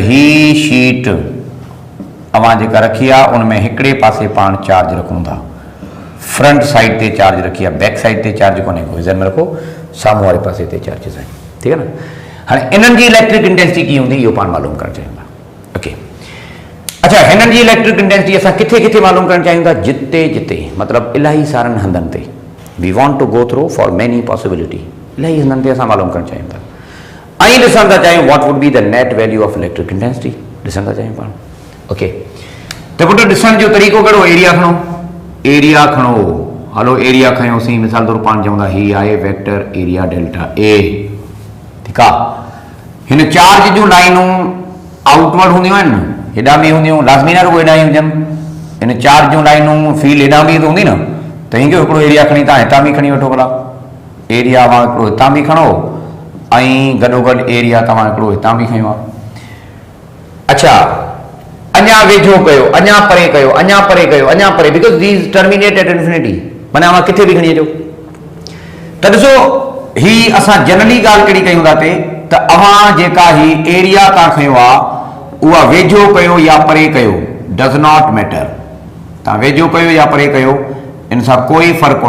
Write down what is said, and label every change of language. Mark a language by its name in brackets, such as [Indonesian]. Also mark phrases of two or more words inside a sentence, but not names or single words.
[Sindhi] ही शीट अवां जेका रखी आहे उन में हिकिड़े पासे पाण चार्ज रखूं था [English] front side [Sindhi] ते चार्ज रखी आहे [English] back side [Sindhi] ते चार्ज कोन्हे को ज़हन में रखो साम्हूं वारे पासे ते चार्जिस आहिनि ठीकु आहे न हाणे इन्हनि जी [English] electric intensity [Sindhi] कीअं हूंदी इहो पाण मालूम करणु चाहियूं था ओके अच्छा हिननि जी [English] electric intensity [Sindhi] असां किथे किथे मालूम करणु चाहियूं था जिते जिते मतिलबु इलाही सारनि हंधनि ते [English] we want to go through for many possibility [Sindhi] इलाही हंधनि ते असां मालूम करणु चाहियूं था ऐं ॾिसण था चाहियूं [English] what would be the net value of electric intensity [Sindhi] ॾिसण था चाहियूं पाण ओके त पुट ॾिसण जो तरीक़ो कहिड़ो एरिया खणो हलो एरिया खयोंसीं मिसाल तौरु पाण चवंदा ही आहे [English] vector area delta A [Sindhi] ठीकु आहे हिन चार्ज जूं लाइनूं आउटवर्ड हूंदियूं आहिनि न हेॾां बि हूंदियूं लाज़मी न रुगो हेॾां ई हुजनि हिन चार्ज जूं लाइनूं फील्ड हेॾां बि हूंदी न त हिनजो हिकिड़ो एरिया खणी तव्हां हितां बि खणी वठो भला एरिया तव्हां हिकिड़ो हितां बि खणो ऐं गॾोगॾु एरिया तव्हां हिकिड़ो हितां बि खयो आहे अच्छा अञा वेझो कयो अञा परे कयो अञा परे कयो अञा परे [English] because these terminate at infinity [Sindhi] माना अवां किथे बि खणी अचो त ॾिसो ही असां जनरली ॻाल्हि कहिड़ी कयूं था त अवां जेका ही एरिया तव्हां खयो आहे उहा वेझो कयो या परे कयो [English] does not matter [Sindhi] तव्हां वेझो कयो या परे कयो इन सां कोई फ़र्क़ु कोन